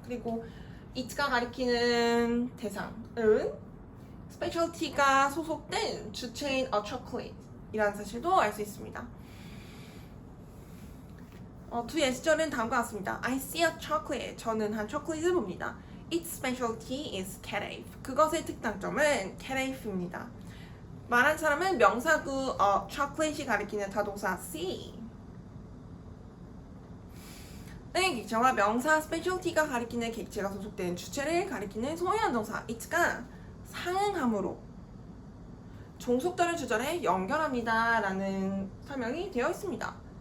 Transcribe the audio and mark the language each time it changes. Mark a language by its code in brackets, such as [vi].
[ko] 그리고 it가 가리키는 대상은 specialty가 소속된 주체인 a chocolate 이라는 사실도 알 수 있습니다. 두 예시절은 다음과 같습니다. [en] I see a chocolate. [ko] 저는 한 초콜릿을 봅니다. [en] Its specialty is Careef. [ko] 그것의 특장점은 Careef입니다. 말한 사람은 명사구 chocolate이 가리키는 타동사 C 의 객체와 명사 specialty가 가리키는 객체가 소속된 주체를 가리키는 소유한 동사 it가 상응함으로 종속절을 주절에 연결합니다 라는 설명이 되어 있습니다.